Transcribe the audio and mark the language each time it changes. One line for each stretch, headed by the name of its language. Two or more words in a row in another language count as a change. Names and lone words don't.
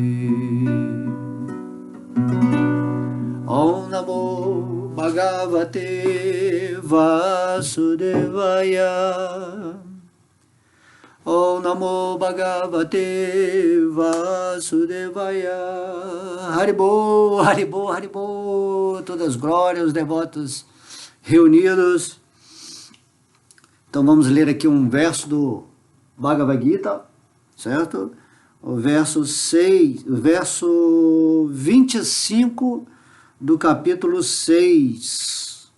Sanskrit: Om Namo Bhagavate Vasudevaya. Om Namo Bhagavate Vasudevaya. Haribo, Haribo, Haribo.
Portuguese: Todas as glórias, os devotos reunidos. Então vamos ler aqui um verso do Bhagavad Gita, certo? O verso 6, o verso 25 do capítulo 6.